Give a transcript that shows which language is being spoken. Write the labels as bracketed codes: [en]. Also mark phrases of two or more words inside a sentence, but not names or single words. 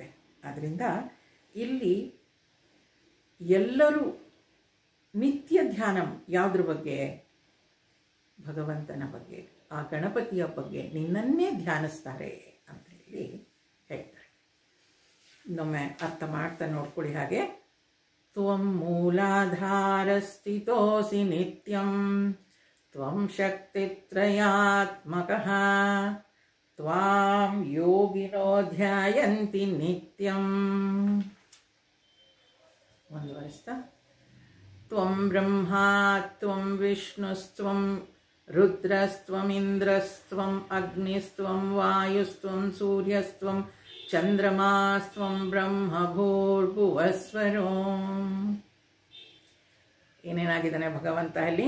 [kn] ಆದ್ದರಿಂದ ಇಲ್ಲಿ ಎಲ್ಲರೂ ನಿತ್ಯ ಧ್ಯಾನ ಯಾವುದ್ರ ಬಗ್ಗೆ, ಭಗವಂತನ ಬಗ್ಗೆ, ಆ ಗಣಪತಿಯ ಬಗ್ಗೆ ನಿನ್ನನ್ನೇ ಧ್ಯಾನಿಸ್ತಾರೆ ಅಂತ ಹೇಳಿ ಹೇಳ್ತಾರೆ. ಇನ್ನೊಮ್ಮೆ ಅರ್ಥ ಮಾಡ್ತಾ ನೋಡ್ಕೊಳ್ಳಿ. ಹಾಗೆ [sa] ತ್ವಂ ಮೂಲಾಧಾರ ಸ್ಥಿತೋಸಿ ನಿತ್ಯಂ ತ್ವಂ ಶಕ್ತಿತ್ರಯಾತ್ಮಕಃ ತ್ವಾಂ ಯೋಗಿನೋ ಧ್ಯಾಯಂತಿ ನಿತ್ಯಂ. ಮುಂದುವರಿಸ್ತಾ, ತ್ವಂ ಬ್ರಹ್ಮ ತ್ವಂ ವಿಷ್ಣುಸ್ತ್ವಂ ರುದ್ರಸ್ತ್ವಂ ಇಂದ್ರಸ್ತ್ವಂ ಅಗ್ನಿಸ್ತ್ವಂ ವಾಯುಸ್ತ್ವಂ ಸೂರ್ಯಸ್ತ್ವಂ ಚಂದ್ರಮಾಸ್ತ್ವಂ ಬ್ರಹ್ಮ ಭೂರ್ಭುವಸ್ವರೋ. [kn] ಏನೇನಾಗಿದ್ದಾನೆ ಭಗವಂತ ಅಲ್ಲಿ?